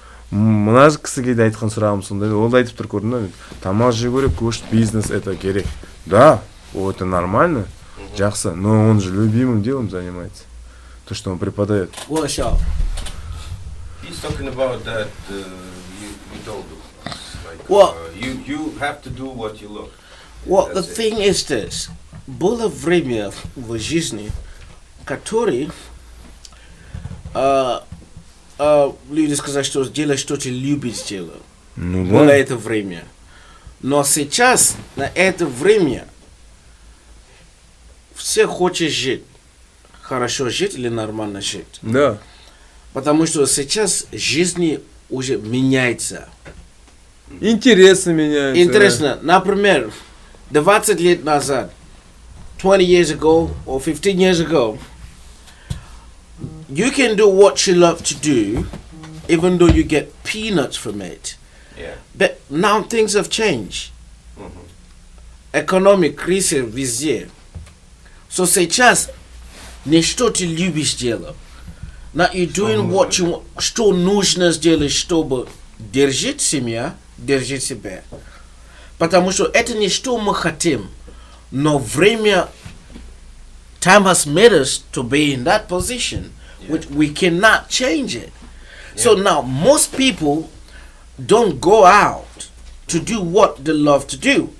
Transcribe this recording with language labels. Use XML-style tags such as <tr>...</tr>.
<kk>Мына кісіге де айтқан сұрағым сондай, ол да айтып тұр, көрдің ба, тамақ жеу керек, көш,</kk> <ru>бизнес это</ru> <kk>керек.</kk> <ru>Да, это нормально, жақсы, но он же любимым делом занимается, то, что он преподает.</ru> <en>What's up? He's talking about that you don't do. Like, Well, you have to do what you love. Well, the That's it. thing is this.</en> <ru>Было время в жизни, которые люди сказали, что делай, что ты любишь делать. Ну Было да. это время. Но сейчас, на это время, все хотят жить. Хорошо жить или нормально жить. Да. Потому что сейчас жизнь уже меняется. Интересно меняется. Интересно, например, 20 лет назад,</ru> <en>20 years ago or 15 years ago, you can do what you love to do, even though you get peanuts from it. Yeah. But now things have changed.</en> <ru>Economic кризис везде. So сейчас не что ты любишь делать.</ru> <en>Now you're doing what you want,</en> <ru>что нужно сделать, чтобы держать семья, держать себя. Потому что это не что мы хотим, но время,</ru> <en>time has made us to be in that position, which we cannot change it. So now most people don't go out to do what they love to do.</en>